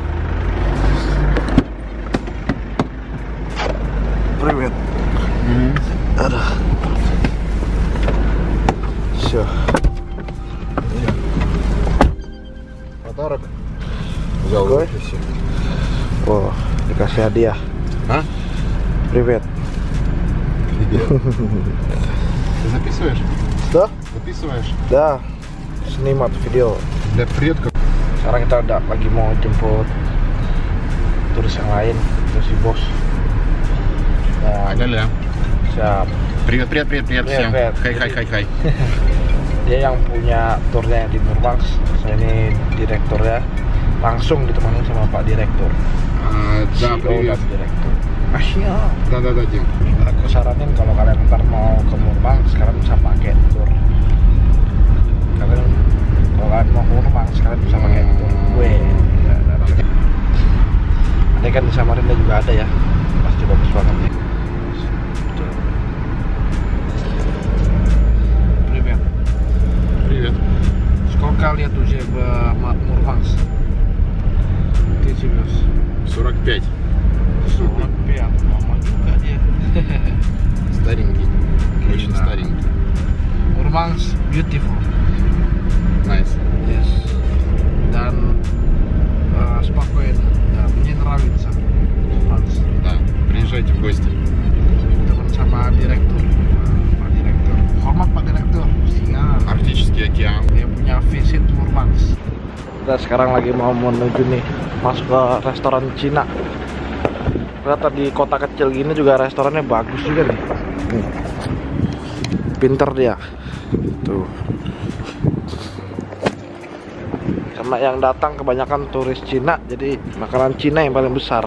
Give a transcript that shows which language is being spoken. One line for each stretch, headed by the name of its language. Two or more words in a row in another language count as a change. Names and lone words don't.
Russian: Привет.
Indonesian: Aduh. Все. Motor. Jauh. Oh, dikasih hadiah. Hah?
Russian: Привет. Ты записываешь? Да? Записываешь? Да. Снимать видео. Для предков.
Indonesian: Sekarang kita udah lagi mau jemput turis yang lain, itu si bos. Ada ya. Siap. Привет всем. Hai. Dia yang punya turnya di Murmansk. Saya ini direkturnya. Langsung ditemani sama Pak Direktur.
Russian: Да,
Indonesian: CEO dan
Russian: привет.
Indonesian: Direktur. Asia.
Russian: Да, Дим.
Indonesian: Aku saranin kalau kalian ntar mau ke Murmang, sekarang bisa pakai tour. Kalau kalian mau ke Murmang, sekarang bisa pakai tour. Ini kan di Samarinda juga ada ya, pasti bagus banget nih.
Russian: Привет. Привет. Сколько лет уже в Мурманск? Ты живешь? 45.
Indonesian: 45. Мама juga dia.
Russian: Старенький. Очень
Indonesian: Gila.
Russian: старенький.
English: Murmанск beautiful. Nice. Yes.
Russian: Dan спокойно. Да, мне нравится Мурманск. Да, приезжайте в гости.
Indonesian: Teman sama direktur. Pak Direktur. Hormat Pak Direktur. Siap.
Russian: Арктический океан.
Indonesian: Dia punya visit Murmанск. Kita sekarang lagi mau menuju nih masuk ke restoran Cina. Ternyata di kota kecil gini juga restorannya bagus juga nih. Pinter dia. Tuh. Karena yang datang kebanyakan turis Cina, jadi makanan Cina yang paling besar.